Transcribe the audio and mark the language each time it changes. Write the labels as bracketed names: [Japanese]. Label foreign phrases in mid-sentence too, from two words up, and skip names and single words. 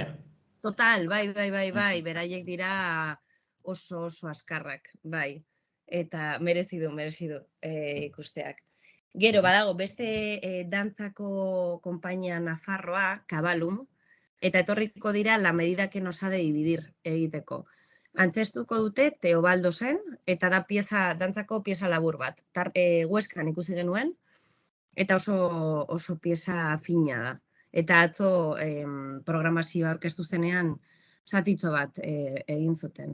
[Basque] Total, bai, beraiek dira oso askarrak, bai. Eta merezi du ikusteak. Gero, badago, beste dantzako konpainia Nafarroa, Kabalum, eta etorriko dira La medida que nos ha de dividir egiteko. Antzestuko dute Teobaldosen, eta da dantzako pieza labur bat. Hueskan ikusi genuen, eta oso pieza fina da. Eta atzo programazioa aurkeztu zenean zatitxo bat egin zuten.